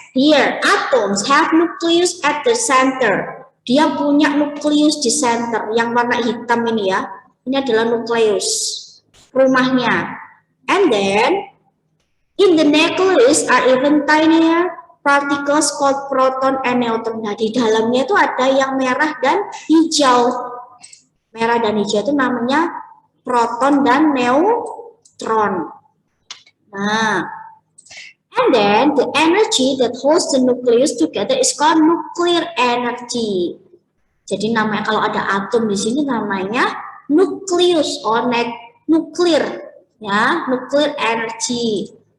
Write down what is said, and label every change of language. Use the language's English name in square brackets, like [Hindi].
[English] Here, atoms have nucleus at the center. [Indonesian] Dia punya nukleus di center. Yang warna hitam ini ya. Ini adalah nukleus. Rumahnya. [English] And then, in the nucleus are even tinier particles called proton and neutron. [Indonesian] Nah, di dalamnya itu ada yang merah dan hijau. Merah dan hijau itu namanya proton dan neutron. [English] Nah, and then the energy that holds the nucleus together is called nuclear energy. [Indonesian] Jadi namanya kalau ada atom di sini namanya nukleus or nuclear ya, nuclear energy.